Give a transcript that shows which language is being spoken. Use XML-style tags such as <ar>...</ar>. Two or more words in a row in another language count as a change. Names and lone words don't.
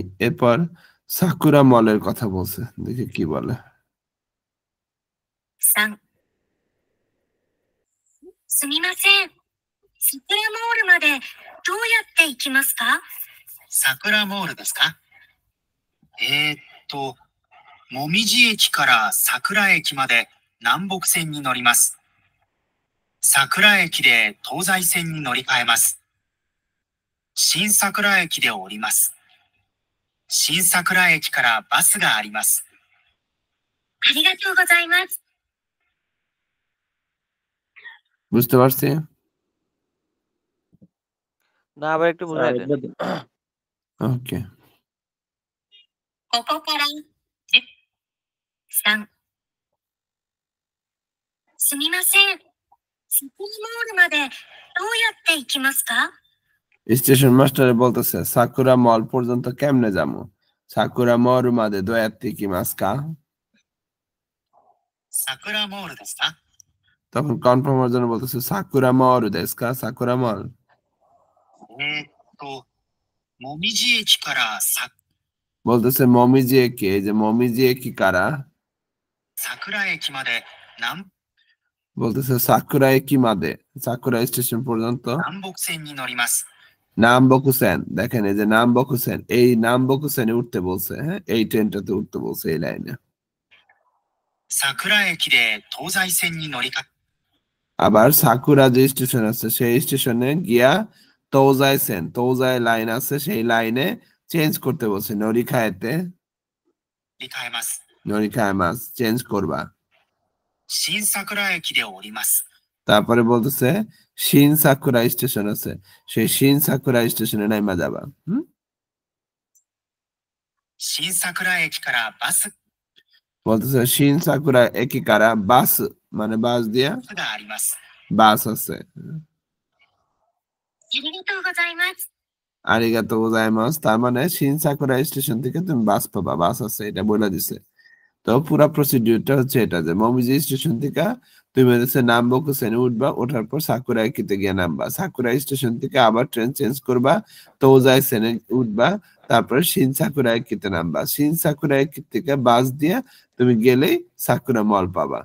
<bn>এরপর সাকুরা মলের কথা বলছে, দেখি কি বলে।</bn> <ja>3、すみません。桜モールまでどうやって行きますか？桜モールですか？もみじ駅から桜駅まで南北線に乗ります。桜駅で東西線に乗り換えます。新桜駅で降ります。新桜駅からバスがあります。ありがとうございます。</ja> <bn>বুঝতে পারছি? না আবার একটু বুঝাই দেন। আরেকবার দিন। ওকে।</bn> <ja>ここから10、3。すみません。桜モールまでどうやって行きますか？</ja> <bn>স্টেশন মাস্টারে বলতেছে সাকুরা মল পর্যন্ত কেমনে যাবো?</bn> <ja>桜 モール まで どうやって 来 ますか? 桜モールですか？</ja> <bn>তখন কনফার্মের জন্য বলতেছে</bn> <ja>桜 モール ですか?</ja> <bn>সাকুরা মল।</bn> <ja>もみじ駅から</ja> <bn>বলতেছে</bn> <ja>もみじ 駅,</ja> <bn>এই যে</bn> <ja>もみじ 駅 から? 桜駅まで</ja> <bn>বলতেছে</bn> <ja>桜 駅 まで,</ja> <bn>সাকুরা স্টেশন পর্যন্ত</bn> <ja>南北線に乗ります。</ja> <bn>নামবকুসেন। দেখেন এই যে নামবকুসেন, এই নামবকুসেনে উঠতে বলছে, হ্যাঁ এই ট্রেনটাতে উঠতে বলছে এই লাইনে।</bn> <ja>桜駅で東西線に乗り換え</ja> <bn>আবার সাকুরা যে স্টেশন আছে সেই স্টেশনে গিয়া তৌজাইসেন, তৌজাই লাইন আছে সেই লাইনে চেঞ্জ করতে বলছে। নরিখায়েতে</bn> <ja>乗り換えます。乗り換え ます</ja> <bn>চেঞ্জ করবা।</bn> <ja>新桜駅で降ります。</ja> <bn>তারপরে বলতেছে শিন সাকুরা স্টেশন আছে, সেই শিন সাকুরা স্টেশনে নাইমা যাবা।</bn> <ja>新桜駅からバス</ja> <bn>বলতেছে</bn> <ja>新 桜 駅 から?</ja> <bn>বাস মানে বাস দিয়া</bn> <ja>があります。</ja> <bn>বাস আছে।</bn> <ja>ありがとうございます。ありがとう ございます,</ja> <bn>তার মানে শিন সাকুরা স্টেশন থেকে তুমি বাস পাবা, বাস আছে এটা বলে দিছে। তো পুরা প্রসিডিউরটা হচ্ছে এটা যে মমিজি স্টেশন থেকে তুমি হচ্ছে নামবকুসেনে উঠবা, ওঠার পর সাকুরা একিতে গিয়ে নামবা, সাকুরা স্টেশন থেকে আবার ট্রেন চেঞ্জ করবা, তৌজাই সেনে উঠবা, তারপরে শিন সাকুরা একিতে নামবা, শিন সাকুরা একি থেকে বাস দিয়ে তুমি গেলেই সাকুরা মল পাবা।</bn>